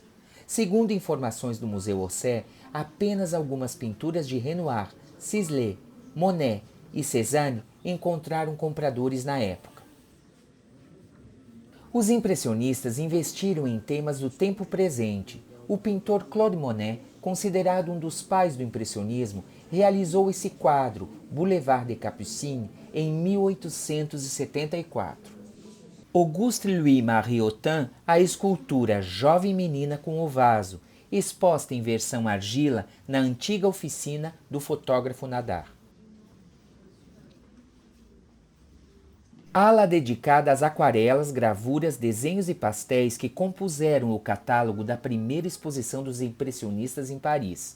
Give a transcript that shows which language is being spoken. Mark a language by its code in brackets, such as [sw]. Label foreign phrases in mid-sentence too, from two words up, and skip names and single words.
[pt] Segundo informações do Museu Orsay, apenas algumas pinturas de Renoir, Sisley, Monet e Cézanne encontraram compradores na época. Os impressionistas investiram em temas do tempo presente. O pintor Claude Monet, considerado um dos pais do impressionismo, realizou esse quadro, Boulevard des Capucines, em 1874. Auguste-Louis Mariottin, a escultura Jovem Menina com o Vaso, exposta em versão argila na antiga oficina do fotógrafo Nadar. Ala dedicada às aquarelas, gravuras, desenhos e pastéis que compuseram o catálogo da primeira exposição dos impressionistas em Paris.